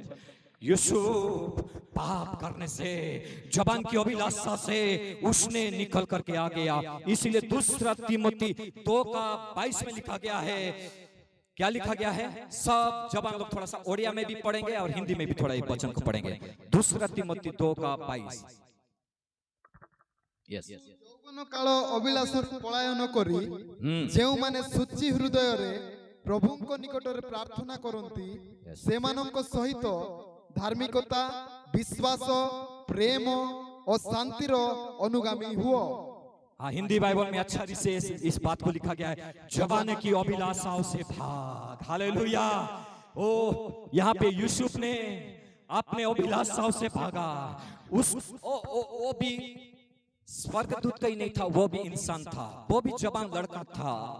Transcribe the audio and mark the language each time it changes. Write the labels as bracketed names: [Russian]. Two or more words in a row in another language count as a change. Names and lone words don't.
[Hindi] यूसुफ पाप करने से, जबान की अभिलाषा से उसने निकल करके आ गया। इसीलिए दूसरा तीमुथी 2:22 में लिखा गया है, क्या लिखा गया है? सब जबान लोग थोड़ा सा ओडिया में भी पढ़ेंगे और हिंदी में भी थोड़ा इस वचन को पढ़ेंगे। दूसरा तीमुथी 2:22। यस। [Odia] ଯୌବନ କାଳ ଅଭିଳାଷରୁ ପଳାୟନ କରି ଯେଉଁମାନେ ଶୁଚି ହୃଦୟରେ ପ୍ରଭୁଙ୍କ ନିକଟରେ ପ୍ରାର୍ଥନା କରନ୍ତି ସେମାନଙ୍କ ସହିତ ଧାର୍ମିକତା, ବିଶ୍ୱାସ, ପ୍ରେମ ଓ ଶାନ୍ତିର ଅନୁଗାମୀ ହୁଅ। [Hindi] हाँ, हिंदी बाइबल में अच्छा से इस बात को लिखा गया है, जवानी की अभिलाषाओं से भाग। हालेलुया। ओ यहाँ पे यूसुफ ने अपने अभिलाषाओं से भागा। वो भी स्वर्गदूत का ही नहीं था, वो भी इंसान था, वो भी जवान लड़का था।